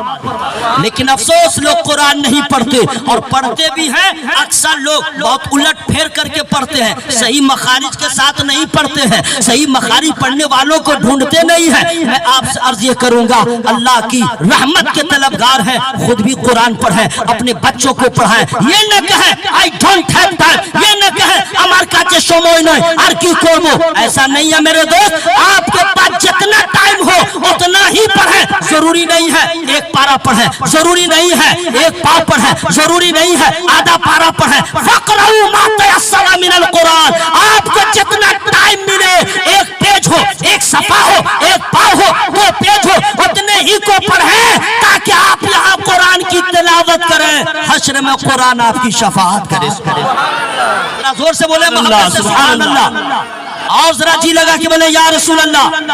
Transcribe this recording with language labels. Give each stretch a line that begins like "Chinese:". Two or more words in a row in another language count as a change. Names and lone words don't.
Urdu: لیکن افسوس لوگ قرآن نہیں پڑھتے، اور پڑھتے بھی ہیں اکثر لوگ بہت الٹ پھیر کر کے پڑھتے ہیں، صحیح مخارج کے ساتھ نہیں پڑھتے ہیں، صحیح مخارج پڑھنے والوں کو ڈھونڈتے نہیں ہیں۔ میں آپ سے عرض یہ کروں گا، اللہ کی رحمت کے طلبگار ہیں، خود بھی قرآن پڑھیں، اپنے بچوں کو پڑھائیں۔ یہ نہ کہیں
English: I don't have time،
Urdu: یہ نہ کہیں
Bangla: আমার কাছে সময় নয় আর কি করব،
Urdu: ایسا نہیں ہے میرے دوست۔ آپ کے پاس جتنا ٹائم ہو اتنا ہی پڑھیں، ضروری نہیں ہے ایک پارہ پڑھیں، ضروری نہیں ہے ایک پاؤ پڑھیں، ضروری نہیں ہے آدھا پارہ پڑھیں۔
Arabic: فَقْرَؤُوا مَا تَيَسَّرَ مِنَ الْقُرْآنِ،
Urdu: آپ کو جتنا ٹائم ملے، ایک پیج ہو، ایک صفحہ ہو، ایک پاؤ ہو، دو پیج ہو، اتنے ہی کو پڑھیں تاکہ آپ یہاں قرآن کی تلاوت تلاوت کریں, حشر میں قرآن آپ کی شفاعت کرے. ذرا زور سے بولے محبت سے
Arabic: سبحان اللہ,
Urdu: اور ذرا جی لگا کہ بولے
Arabic: یا رسول اللہ.